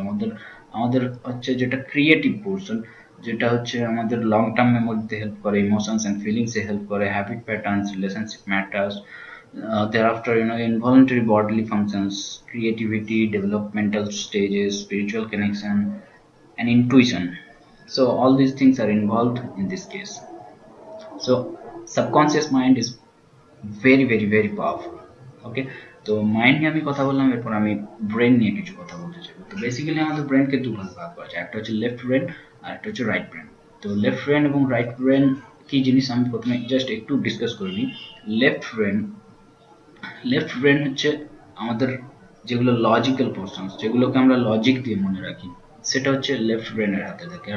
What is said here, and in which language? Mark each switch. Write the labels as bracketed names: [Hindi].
[Bangla] আমাদের আমাদের হচ্ছে যেটা ক্রিয়েটিভ পোর্শন, যেটা হচ্ছে আমাদের লং টার্ম মেমোরিতে হেল্প করে, ইমোশনস এন্ড ফিলিংসে হেল্প করে, habit patterns, relationship matters, [English] thereafter involuntary bodily functions, creativity, developmental stages, spiritual connection, and intuition. So all these things are involved in this case. So subconscious mind is very powerful. [Bangla] Okay, তো mind নিয়ে আমি কথা বললাম, এরপর আমি brain নিয়ে কিছু কথা বলতে চাই। তো বেসিক্যালি আমাদের ব্রেনকে দুভাগে ভাগ করা যায়, একটা হচ্ছে লেফট ব্রেন আর একটা হচ্ছে রাইট ব্রেন। তো লেফট ব্রেন এবং রাইট ব্রেন কি জিনিস আমি প্রথমে জাস্ট একটু ডিসকাস করে নিই। লেফট ব্রেন লেফট ব্রেন হচ্ছে আমাদের যেগুলো লজিক্যাল পোর্শনস, যেগুলোকে আমরা লজিক দিয়ে মনে রাখি, সেটা হচ্ছে লেফট ব্রেনের হাতে থাকে।